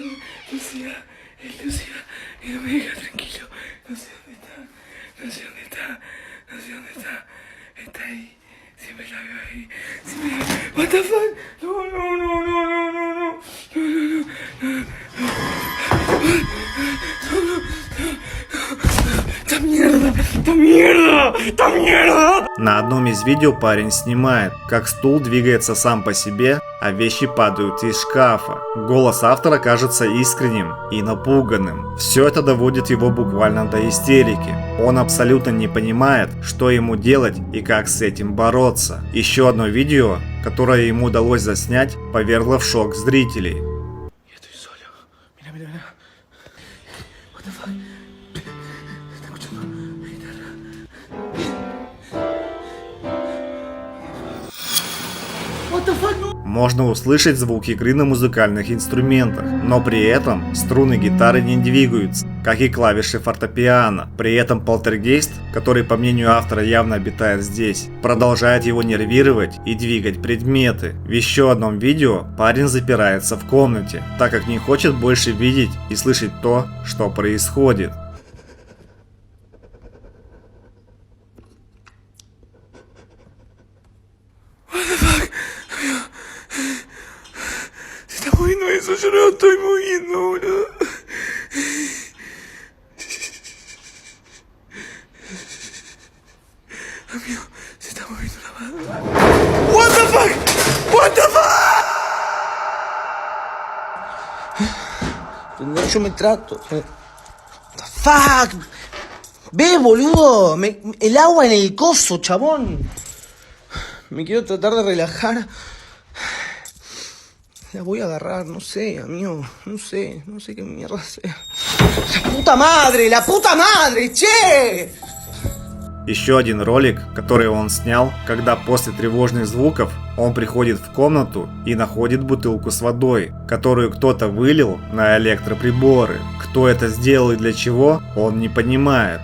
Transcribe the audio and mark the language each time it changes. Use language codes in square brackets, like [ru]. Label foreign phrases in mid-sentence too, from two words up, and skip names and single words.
[es] Lucía, es Lucía, y no me deja tranquilo. No sé dónde está, no sé dónde está, no sé dónde está. Está ahí, siempre la veo ahí. Siempre la veo. [en] What the fuck? [es] No, no, no, no, no, no, no, no, no, no, ¡Esta mierda! ¡Esta mierda! ¡Esta mierda! [ru] На одном из видео парень снимает, как стул двигается сам по себе, а вещи падают из шкафа. Голос автора кажется искренним и напуганным. Все это доводит его буквально до истерики. Он абсолютно не понимает, что ему делать и как с этим бороться. Еще одно видео, которое ему удалось заснять, повергло в шок зрителей. [es] Я estoy solo. Mira, mira, mira. [en] What the fuck? [es] Está escuchando la guitarra. [en] What the fuck? No. [ru] Можно услышать звук игры на музыкальных инструментах, но при этом струны гитары не двигаются, как и клавиши фортепиано. При этом полтергейст, который по мнению автора явно обитает здесь, продолжает его нервировать и двигать предметы. В еще одном видео парень запирается в комнате, так как не хочет больше видеть и слышать то, что происходит. [es] Se está moviendo eso, yo no lo estoy moviendo, boludo. Amigo, se está moviendo la mano. [en] What the fuck? What the fuck? [es] Yo me trato. [en] The fuck. [es] Ve, boludo. El agua en el coso, chabón. Me quiero tratar de relajar. La voy a agarrar, no sé, amigo. No sé qué mierda sea. La puta madre, che! [ru] Еще один ролик, который он снял, когда после тревожных звуков он приходит в комнату и находит бутылку с водой, которую кто-то вылил на электроприборы. Кто это сделал и для чего, он не понимает.